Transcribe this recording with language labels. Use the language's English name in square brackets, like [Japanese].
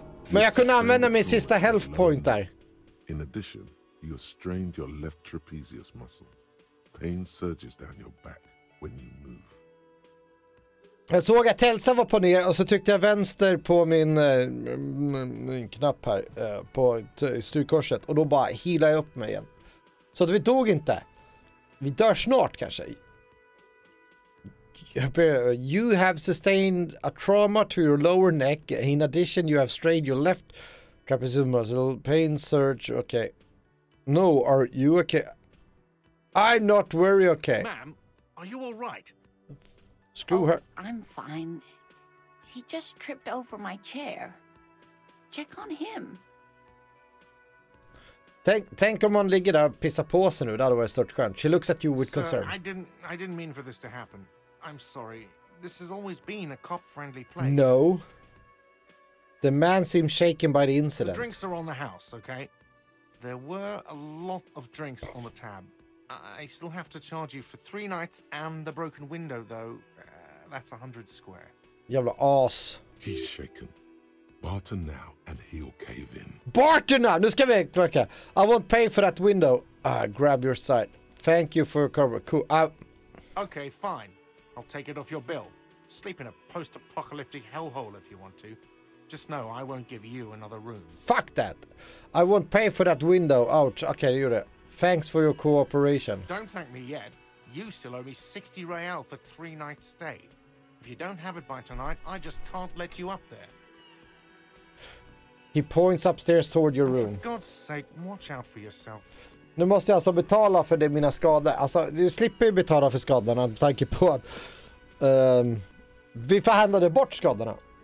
[Swedish] Men jag kunde använda min sista health point där. [English] In addition, you have strained your left trapezius muscle. Pain surges down your back when you move. [Swedish] Jag såg att hälsan var på ner och så tryckte jag vänster på min knapp här på styrkorset och då bara healade jag upp mig igen. Så att vi dog inte. Vi dör snart kanske. [English] You have sustained a trauma to your lower neck. In addition, you have strained your left trapezius muscle. Pain surge. Okay. No, are you okay? I'm not very okay. Ma'am, are you all right? Screw her. I'm fine. He just tripped over my chair. Check on him. [Swedish] Tänk om man ligger där och pissar på sig nu. Det hade varit stört skönt. [English] She looks at you with concern. I didn't mean for this to happen. I'm sorry. This has always been a cop-friendly place. No. The man seemed shaken by the The incident. drinks are on the house, okay? There were a lot of drinks on the tab. I still have to charge you for 3 nights and the broken window, though. That's 100 square. [Swedish] Jävla as. [English] He's shaken. Barter now and he'll cave in. Barter now! [Swedish] Nu ska vi verka. [English] I won't pay for that window. Grab your side. Thank you for your cover. Cool. Okay, fine. I'll take it off your bill. Sleep in a post-apocalyptic hellhole if you want to. Just know I won't give you another room. Fuck that. I won't pay for that window. Ouch. Okay, you det. Thanks for your cooperation. Don't thank me yet. You still owe me 60 real for 3 nights stay. If you don't have it by tonight, I just can't let you up there. He points upstairs toward your room. For God's sake, watch out for yourself. [Swedish] Nu måste jag alltså betala för mina skador. Alltså, du slipper ju betala för skadorna med tanke på att vi förhandlade bort skadorna.